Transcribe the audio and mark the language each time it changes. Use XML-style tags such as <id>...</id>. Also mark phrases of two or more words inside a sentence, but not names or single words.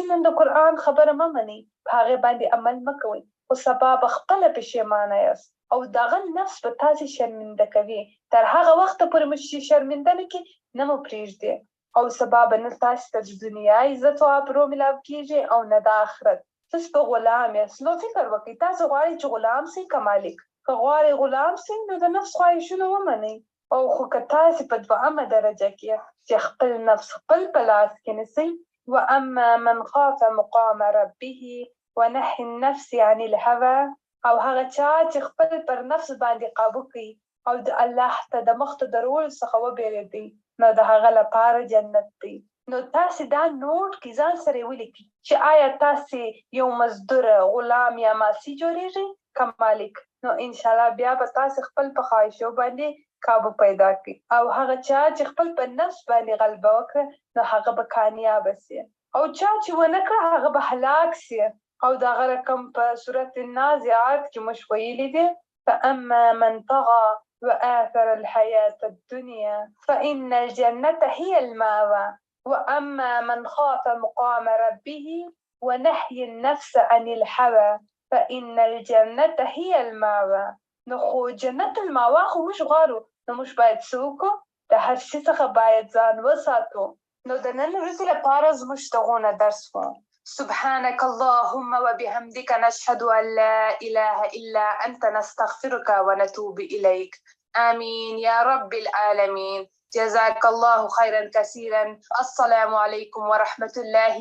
<ps>نن د قرآن خبره مه منئ په هغې باندې عمل مه کوئ خو سبا به خپله پښیمانه یاست او دغه نفس به تاسې شرمنده کوي تر هغه وخته پورې مو چې شرمنده نه کړي نه مو پرېږدي او سبا به نه تاسې ته د دنیا عزت او ابرو ملاو کېږي او نه د آخرت تاسو به غلام یاست نو فکر وکړئ تاسو غواړئ چې غلام سئ که مالک که غواړئ غلام سئ نو د نفس خواهشونه ومنئ او خو که تاسې په دوهمه درجه کې چې خپل نفس خپل په لاس کې نیسئ</ps> <ar>واما من خاف مقام ربه ونهي النفس عن الهوى</ar> <ps>او هغه چا چې خپل پر نفس باندې قابو کوي او د الله ته د مخ ته درولو څخه وبېرېدی نو د هغه لپاره جنت دی نو تاسې دا نوټ کې ځان سره ولیکئ چې آیا تاسې یو مزدور غلام یا ماسی جوړیږئ که مالک نو انشاءالله بیا به تاسې خپل په خواهشو باندې قابو پیدا کړي او هغه چا چې خپل په نفس باندې غلبه وکړه نو هغه به کامیابه سي او چا چې ونه کړه هغه به هلاک سي او دغه رقم په سورة النازعات کې موږ ویلي دي</ps> <ar>فاما من طغى وآثر الحياة الدنيا فإن الجنة هي المأوى وأما من خاف مقام ربه ونهي النفس عن الهوى فإن الجنة هي المأوى</ar> <ps>نو خو جنت المأوى خو موږ غواړو نو موږ باید څه وکړو د هر شي څخه باید ځان وساتو نو د نن ورځې لپاره زموږ دغونه درس و</ps> <ar>سبحانك اللهم وبحمدك نشهد أن لا إله إلا أنت نستغفرك ونتوب إليك آمين يا رب العالمين جزاك الله خيرا كثيرا السلام عليكم ورحمة الله</ar>